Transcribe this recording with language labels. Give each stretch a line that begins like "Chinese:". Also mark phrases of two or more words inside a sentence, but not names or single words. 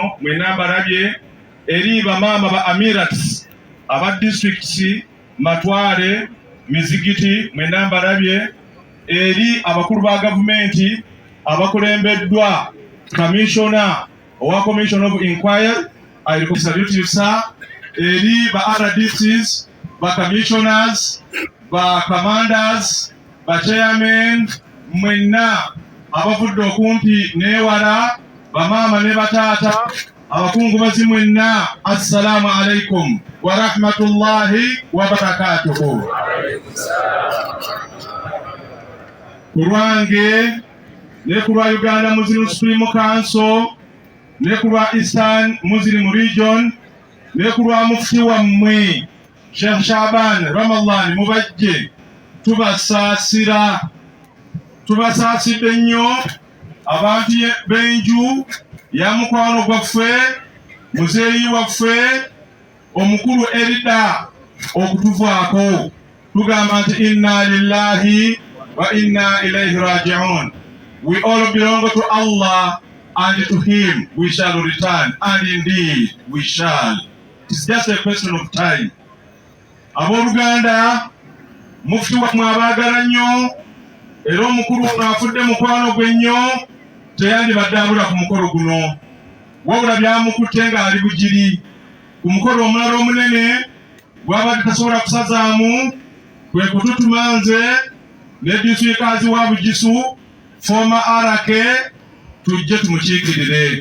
Ganda: mwenna mbalabye, eri bamaama ba amirats aba districts Matwale, Mizigiti mwenna mbalabye, eri abakulu ba gavumenti abakulembeddwa Commissioner owa Commission of Inquiry,
English: I salute you sir,
Ganda: eri ba RDCs, ba commissioners, ba commanders, ba chairmen, mwenna abavudde okumpi n'ewala, bamaama ne bataata, abakungubazi mwenna,
Arabic: السلام عليكم ورحمة الله وبركاته.
Ganda: Kulwange ne kulwa Uganda Muslim Supreme Council, ne kulwa Eastern Muslim Region, ne kulwa mufti wammwe Sheikh Shaban Ramallah mubajje, tubasaasidde nnyo abantu b'enju ya mukwano gwaffe, muzeeyi waffe omukulu erida okutuvaako, tugamba nti
Arabic: إنا لله وإنا إليه راجعون.
English: We all belong to Allah, and to Him we shall return, and indeed we shall. It's just a question of time.
Ganda: Abooluganda, mufti wammwe abaagala nnyo, era omukulu ono afudde mukwano gwe nnyo, teyandibadde abula ku mukolo guno, wabula byamukutte ng'ali bugiri. Ku mukolo omulala omunene gw'abadde tasobola kusazaamu, kwe kututuma nze ne disitulikaazi wa Bugisu former RK tujje tumukiikirire.